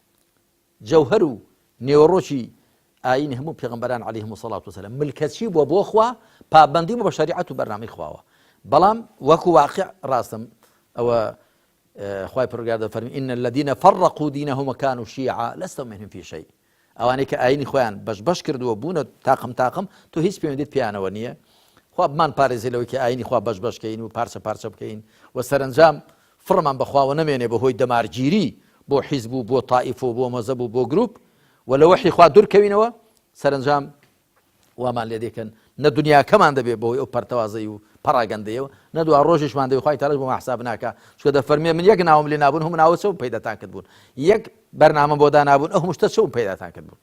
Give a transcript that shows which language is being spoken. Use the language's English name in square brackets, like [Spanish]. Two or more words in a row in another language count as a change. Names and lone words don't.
[Central Kurdish] جەوهەر و نێوەڕۆکی ئاینی هەموو پێغەمبەران [Arabic] عەلەیهیمۇ الصەلاة وەسەلام [Central Kurdish] ملکەچی بووە بۆ خوا پابەندی بوو بە شەریعەت و بەرنامەی خواوە بەڵام وەکو واقع ڕاستم ئەوە خوای پروردگار دەفەرمی [Arabic] إن الذين فرقوا دينهم وكانوا شيعا لست منهم في شيء [Central Kurdish] ئەوانەی کە ئاینی خۆیان بەش کردووە بوونە تاقم تۆ هیچ پەیوەندیت پێیانەوە نییە خوا بمان پارێزی لەوەی کە ئاینی خوا بەشکەین و پارچە بکەین و سەرنجام فڕمان بەخواوە نەمێنێ بەهۆی دەمارگیری بۆ حیزب و بۆ تائیف و بۆ مەزەب و بۆ گروپ و لە وەحی خوا دوورکەوینەوە سەرنجام وامان لێ دێکەن نە دنیاکەمان دەبێت بەهۆی ئەو پەرتەوازەی و پەڕاگەندەیەوە نەدووە ڕۆژێشمان دەوێت خوای تەعالی بۆمان حساب ناکە چکە دەفەرمێ من یەک ناوم لێ نابوون هەموو ناوە چەوم پەیداتان کرد بوون یەک بەرنامە بۆ دانابوون ئەو هەموو شتە چەوم پەیداتان کرد بوون